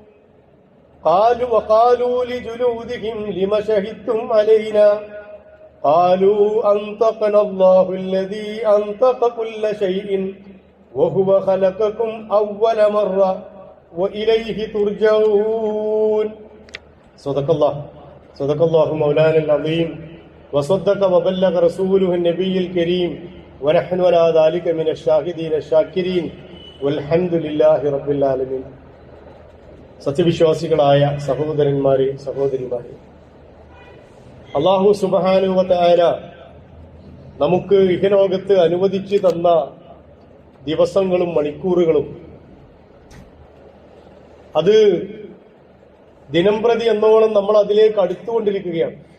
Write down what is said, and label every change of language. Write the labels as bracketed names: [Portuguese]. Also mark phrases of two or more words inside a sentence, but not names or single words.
[Arabic] وقالوا لجلودهم لم شهدتم علينا قالوا أنطقنا الله الذي أنطق كل شيء وهو خلقكم أول مرة وإليه ترجعون. صدق الله مولانا العظيم وصدق وبلغ رسوله النبي الكريم ونحن على ذلك من الشاهدين الشاكرين والحمد لله رب العالمين. [Malayalam] സത്യവിശ്വാസികളായ സഹോദരന്മാരെ, സഹോദരിമാരെ, [Arabic] الله سبحانه و تعالى [Malayalam] നമുക്ക് ഇഹലോകത്ത് അനുവദിച്ചു തന്ന ദിവസങ്ങളും മണിക്കൂറുകളും അത് ദിനംപ്രതി എന്നോളം നമ്മൾ അതിലേക്ക് അടുത്തുകൊണ്ടിരിക്കുകയാണ്.